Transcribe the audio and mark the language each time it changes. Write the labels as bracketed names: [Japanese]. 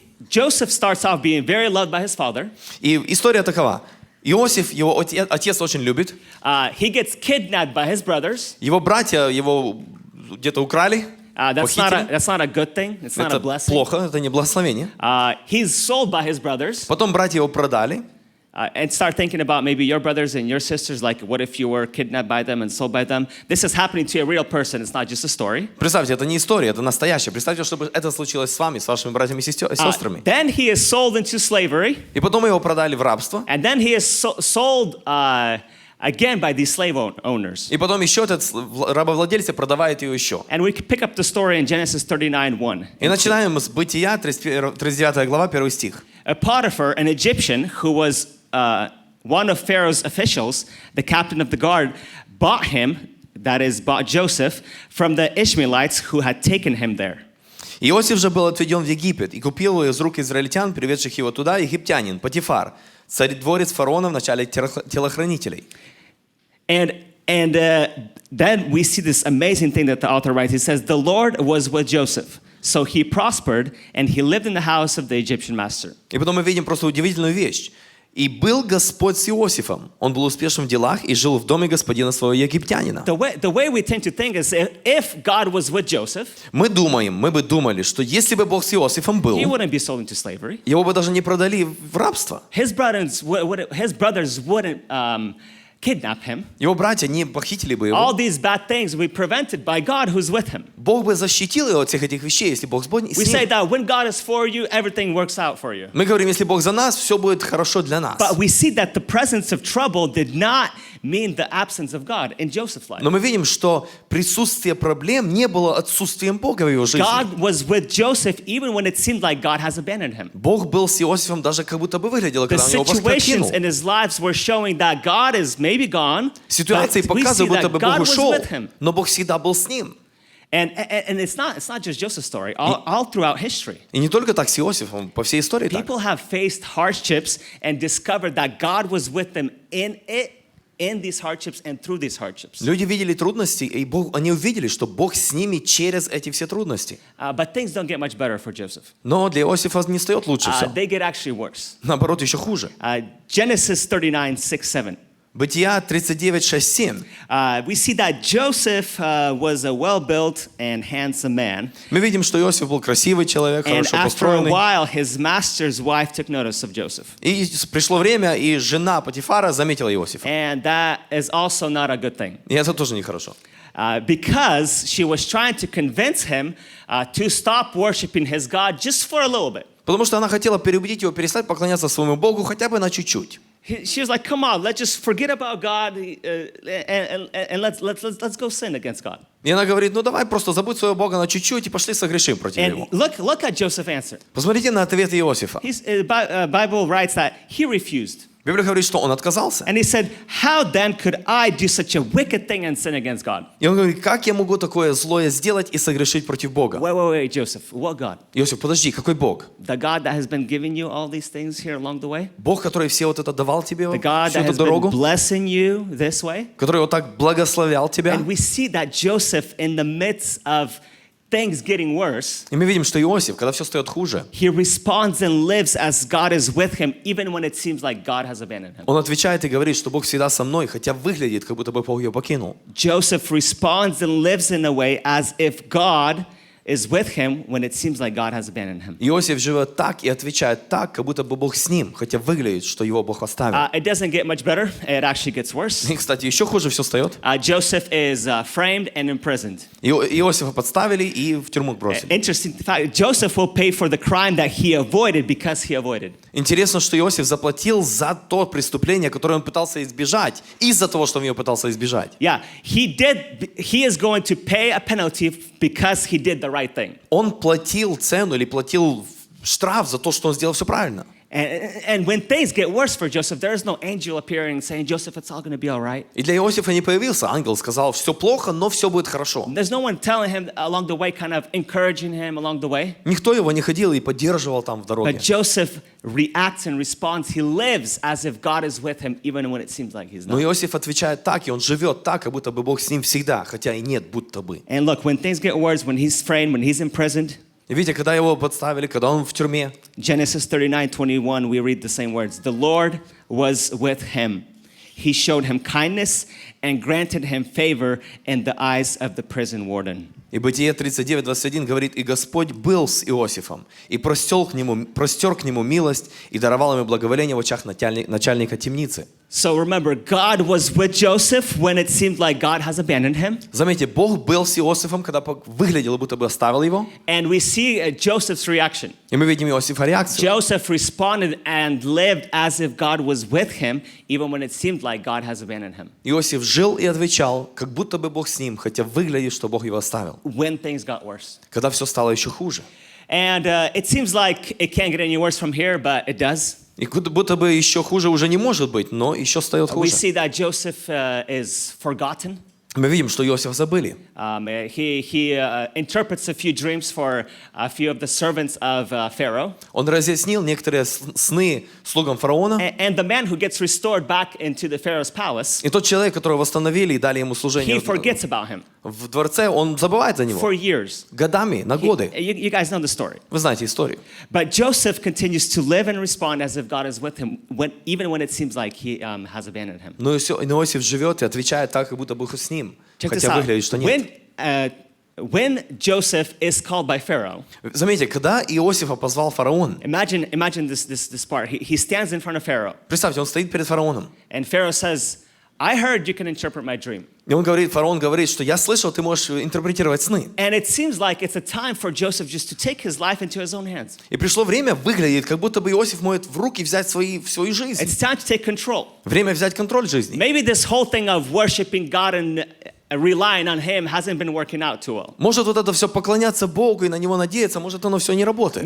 [English] Joseph starts off being very loved by his father. [Russian] И история такова. Иосиф, его отец очень любит. [English] He gets kidnapped by his brothers. [Russian] Его братья его где-то украли, похитили. [English] That's not a good thing. It's not a [Russian] Это [English] blessing. [Russian] плохо, это не благословение. [English] He's sold by his brothers. [Russian] Потом братья его продали. [English] And start thinking about maybe your brothers and your sisters, like what if you were kidnapped by them and sold by them? This is happening to a real person. It's not just a story. [Russian] Представьте, это не история, это настоящее. Представьте, чтобы это случилось с вами, с вашими братьями и сестрами. [English] Then he is sold into slavery. [Russian] И потом его продали в рабство. [English] And then he is sold again by these slave owners. [Russian] И потом еще этот рабовладелец продавает ее еще. [English] And we pick up the story in Genesis 39:1. [Russian] И начинаем с Бытия, 39 глава, 1 стих. [English] Potiphar, an Egyptian who was one of Pharaoh's officials, the captain of the guard, bought him, that is, bought Joseph, from the Ishmaelites who had taken him there. [Russian] Иосиф же был отведен в Египет и купил его из рук израильтян, приведших его туда, египтянин, Потифар, царедворец фараона в начале телохранителей. [English] And then we see this amazing thing that the author writes. He says, the Lord was with Joseph. So he prospered, and he lived in the house of the Egyptian master. [Russian] И потом мы видим просто удивительную вещь. «И был Господь с Иосифом. Он был успешен в делах и жил в доме господина своего египтянина». [English] The way we tend to think is if God was with Joseph, [Russian] мы бы думали, что если бы Бог с Иосифом был, [English] he wouldn't be sold into slavery. [Russian] Его бы даже не продали в рабство. [English] His brothers wouldn't kidnap him. [Russian] Его братья не похитили бы его. [English] All these bad things will be prevented by God who's with him. [Russian] Бог бы защитил его от всех этих вещей, если Бог с ним. [English] We say that when God is for you, everything works out for you. [Russian] Мы говорим, если Бог за нас, все будет хорошо для нас. [English] But we see that the presence of trouble did not mean the absence of God in Joseph's life. [Russian] Но мы видим, что присутствие проблем не было отсутствием Бога в его жизни. [English] God was with Joseph even when it seemed like God has abandoned him. [Russian] Бог был с Иосифом даже как будто бы выглядело, когда он его покинул. [English] The situations in his lives were showing that God is maybe gone. [Russian] Ситуации показывают, будто бы Бог ушел, но Бог всегда был с ним. [English] And it's not just Joseph's story. All throughout history. [Russian] И не только так с Иосифом, по всей истории так. [English] People have faced hardships and discovered that God was with them in these hardships and through these hardships. [Russian] Люди видели трудности, и они увидели, что Бог с ними через эти все трудности. [English] But things don't get much better for Joseph. [Russian] Но для Иосифа не стает лучше все. [English] They get actually worse. [Russian] Наоборот, еще хуже. [English] Genesis 39:6-7. [Russian] Бытия 39:6-7. [English] We see that Joseph was a well-built and handsome man. [Russian] Мы видим, что Иосиф был красивый человек, хорошо [English] And after a [Russian] построенный. [English] while, his master's wife took notice of Joseph. [Russian] И пришло время, и жена Потифара заметила Иосифа. [English] And that is also not a good thing. [Russian] И это тоже нехорошо. [English] Because she was trying to convince him to stop worshiping his God just for a little bit. [Russian] Потому что она хотела переубедить его перестать поклоняться своему Богу хотя бы на чуть-чуть. [English] She was like, "Come on, let's just forget about God and let's go sin against God." [Russian] И она говорит, ну давай просто забудь своего Бога на чуть-чуть и пошли согрешим против него. [English] And look at Joseph's answer. [Russian] Посмотрите на ответ Иосифа. [English] Bible writes that he refused. [Russian] Библия говорит, что он отказался. [English] And he said, "How then could I do such a wicked thing and sin against God?" [Russian] И он говорит, как я могу такое злое сделать и согрешить против Бога? [English] Wait, Joseph. What God? [Russian] Иосиф, подожди, какой Бог? [English] The God that has been giving you all these things here along the way? [Russian] Бог, который все вот это давал тебе, [English] The God [Russian] всю [English] that [Russian] эту [English] has been [Russian] дорогу, [English] blessing you this way? [Russian] который вот так благословлял тебя. [English] And we see that Joseph, in the midst of things getting worse, [Russian] И мы видим, что Иосиф, когда все стает хуже, [English] he responds and lives as God is with him, even when it seems like God has abandoned him. [Russian] он отвечает и говорит, что Бог всегда со мной, хотя выглядит, как будто бы Бог ее покинул. [English] Joseph responds and lives in a way as if God is with him when it seems like God has abandoned him. [Russian] Иосиф живет так и отвечает так, как будто бы Бог с ним, хотя выглядит, что его Бог оставил. [English] It doesn't get much better. It actually gets worse. [Russian] И, кстати, еще хуже все встает. [English] Joseph is framed and imprisoned. [Russian] Иосифа подставили и в тюрьму бросили. [English] Interesting fact, Joseph will pay for the crime that he avoided because he avoided. [Russian] Интересно, что Иосиф заплатил за то преступление, которое он пытался избежать, из-за того, что он его пытался избежать. [English] Yeah, he is going to pay a penalty because he did the right thing. [Russian] Он платил цену или платил штраф за то, что он сделал все правильно. [English] And when things get worse for Joseph, there is no angel appearing saying, "Joseph, it's all going to be all right." [Russian] И для Иосифа не появился ангел, сказал, все плохо, но все будет хорошо. [English] There's no one telling him along the way, kind of encouraging him along the way. [Russian] Никто его не ходил и поддерживал там в дороге. [English] But Joseph reacts and responds. He lives as if God is with him, even when it seems like he's [Russian] Но [English] not. [Russian] Иосиф отвечает так, и он живет так, как будто бы Бог с ним всегда, хотя и нет, будто бы. [English] And look, when things get worse, when he's framed, when he's imprisoned, [Russian] И видите, когда его подставили, когда он в тюрьме, [English] Genesis 39:21, we read the same words. The Lord was with him. He showed him kindness and granted him favor in the eyes of the prison warden. [Russian] И Бытие 39:21 говорит: «И Господь был с Иосифом, и простер к нему милость, и даровал ему благоволение в очах начальника темницы». [English] So remember, God was with Joseph when it seemed like God has abandoned him. [Russian] Заметьте, Бог был с Иосифом, когда выглядело, будто бы оставил его. [English] And we see Joseph's reaction. [Russian] И мы видим Иосифа реакцию. [English] Joseph responded and lived as if God was with him, even when it seemed like God has abandoned him. [Russian] Иосиф жил и отвечал, как будто бы Бог с ним, хотя выглядит, что Бог его оставил. [English] When things got worse. [Russian] Когда все стало еще хуже. [English] And it seems like it can't get any worse from here, but it does. [Russian] И будто бы еще хуже уже не может быть, но еще стает [English] We [Russian] хуже. [English] see that Joseph is forgotten. [Russian] Мы видим, что Иосифа забыли. [English] He interprets a few dreams for a few of the servants of Pharaoh. [Russian] Он разъяснил некоторые сны слугам фараона. [English] And the man who gets restored back into the Pharaoh's palace, [Russian] И тот человек, которого восстановили и дали ему служение [English] he forgets about him [Russian] в дворце, он забывает за него. [English] for years. [Russian] Годами, на годы. [English] You guys know the story. [Russian] Вы знаете историю. [English] But Joseph continues to live and respond as if God is with him, even when it seems like he has abandoned him. [Russian] Но Иосиф живет и отвечает так, как будто Бог с ним. [English] Check this [Russian] Хотя [English] out. [Russian] выглядит, что нет. [English] When Joseph is called by Pharaoh, [Russian] Заметьте, когда Иосифа позвал фараон, [English] imagine this part. He stands in front of Pharaoh, [Russian] представьте, он стоит перед фараоном. [English] and Pharaoh says, I heard you can interpret my dream. [Russian] И фараон говорит, что я слышал, ты можешь интерпретировать сны. [English] And it seems like it's a time for Joseph just to take his life into his own hands. [Russian] И пришло время, выглядит, как будто бы Иосиф может в руки взять свою жизнь. [English] It's time to take control. [Russian] Время взять контроль жизни. [English] Maybe this whole thing of worshiping God and relying on Him hasn't been working out too well. [Russian] Может, вот это все поклоняться Богу и на Него надеяться, может, оно все не работает.